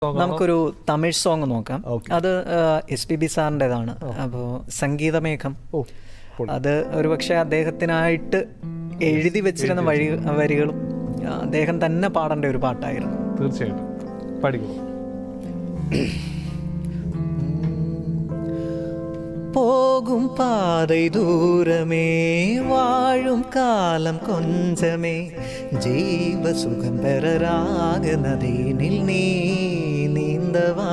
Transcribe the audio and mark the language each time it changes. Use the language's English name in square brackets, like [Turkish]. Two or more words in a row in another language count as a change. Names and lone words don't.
[Malayalam] നമുക്കൊരു തമിഴ് സോങ് നോക്കാം. Okay. അത് SPB സാറിൻ്റെതാണ്. അപ്പോൾ സംഗീതമേഘം, അത് ഒരുപക്ഷെ അദ്ദേഹത്തിനായിട്ട് എഴുതി വെച്ചിരുന്ന വരികളും അദ്ദേഹം തന്നെ പാടേണ്ട ഒരു പാട്ടായിരുന്നു. തീർച്ചയായിട്ടും പഠിക്കും. [Tamil] போகும் பாதை தூரமே, வாழும் காலம் கொஞ்சமே, ஜீவ சுகம் பெறராக நதியினில் நீ நீந்தவா.